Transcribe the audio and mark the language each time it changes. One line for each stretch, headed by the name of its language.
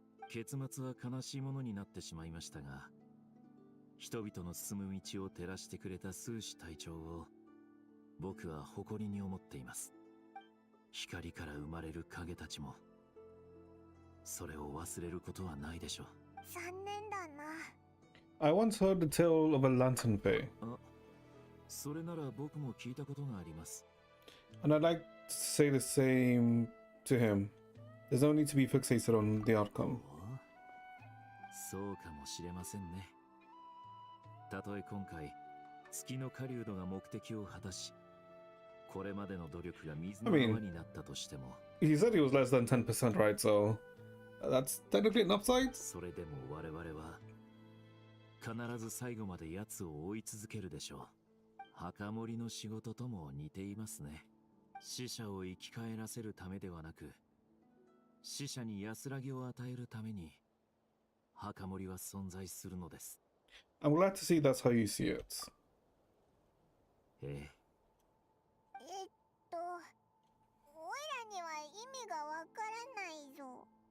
Japanese: 結末は悲しいものになってしまいましたが、人々の進む道を照らしてくれたスーシ隊長を僕は誇りに思っています。光から生まれる影たちもそれを忘れることはないでしょう。残念だな。
English: I once heard the tale of a lantern bay.
Japanese: あ、それなら僕も聞いたことがあります。
English: And I'd like to say the same to him. There's no need to be fixated on the outcome.
Japanese: そうかもしれませんね。たとえ今回月の狩人が目的を果たし、これまでの努力が水の泡になったとしても、
English: he said he was less than 10%, right? So that's technically an upside.
Japanese: それでも我々は必ず最後まで奴を追い続けるでしょう。墓守の仕事とも似ていますね。死者を生き返らせるためではなく、死者に安らぎを与えるために墓守は存在するのです。
English: I'm glad to see that's how you see it.
Japanese: ええ、おいらには意味がわからないぞ。